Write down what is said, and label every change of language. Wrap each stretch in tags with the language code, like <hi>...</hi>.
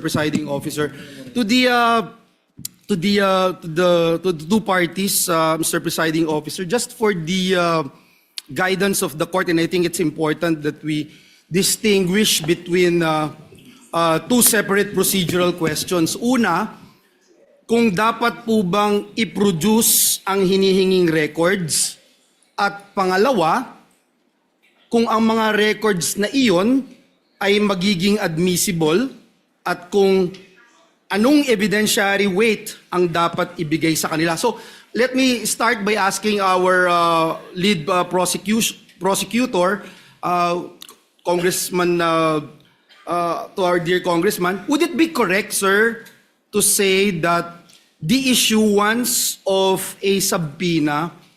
<en>Presiding Officer, to the two parties, Mr. Presiding Officer, just for the guidance of the court, and I think it's important that we distinguish between two separate procedural questions.</en> <tl>Una, kung dapat po bang i-produce ang hinihinging records, at pangalawa, kung ang mga records na iyon ay magiging admissible, at kung anong evidentiary weight ang dapat ibigay sa kanila.</tl> <en>So, let me start by asking our lead prosecutor, Congressman, to our dear Congressman, would it be correct, sir, to say that the issuance of a subpoena</en>